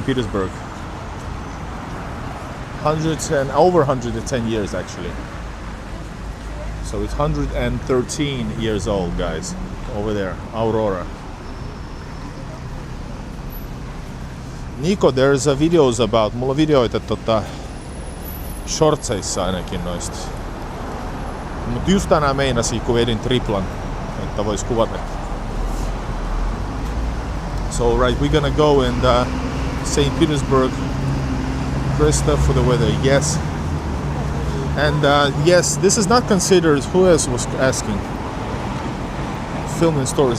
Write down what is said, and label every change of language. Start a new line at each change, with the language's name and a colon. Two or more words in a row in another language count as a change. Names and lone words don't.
English: Petersburg. Over 110 years actually. So it's 113 years old, guys. Over there, Aurora. Niko, there's videos about,
Finnish: mulla videoita shortseissa ainakin noista. Mut just tänään meinasin, kun vedin triplan, että vois kuvata.
English: So right, we're gonna go in St. Petersburg. Dressed up for the weather, yes. And yes, this is not considered, who else was asking? Filming stores.